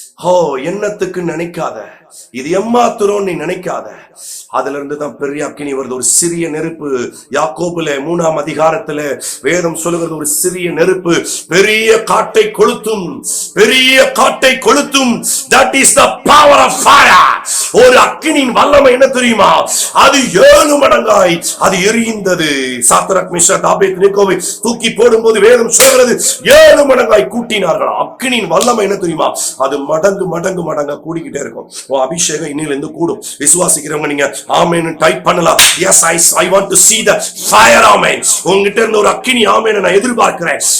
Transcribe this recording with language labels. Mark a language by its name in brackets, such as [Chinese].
[Tamil] ஓ, என்னத்துக்கு நினைக்காத, இது எம்மாத்திரம் நீ நினைக்காத. அதுல இருந்துதான் பெரிய அக்கினி வருது. ஒரு சிறிய நெருப்பு, யாக்கோபுல 3ஆம் அதிகாரத்துல வேதம் சொல்லுகிறது, ஒரு சிறிய நெருப்பு பெரிய காட்டை கொளுத்தும், பெரிய காட்டை கொளுத்தும். [English] That is the power of fire. [Tamil] ஒரு அக்கினியின் வல்லமை என்ன தெரியுமா? அது 7 மடங்காய் அது எரிந்தது. சாத்ராக் மேஷாக் ஆபேத்நேகோவை தூக்கி போடும்போது வேதம் சொல்கிறது 7 மடங்காய் கூட்டினார்கள். அக்கினியின் வல்லமை என்ன தெரியுமா? அது மடங்கு மடங்கு மடங்கா கூடிக்கிட்டே இருக்கும். அபிஷேகம் இன்னில இருந்து கூடும். விசுவாசிக்கிறவங்க நீங்க ஆமென் டைப் பண்ணலாம். [English] Yes, I want to see the fire. Amen. [Tamil] உங்ககிட்ட இருந்து ஒரு அக்கினி ஆமென் நான் எதிர்பார்க்கிறேன்.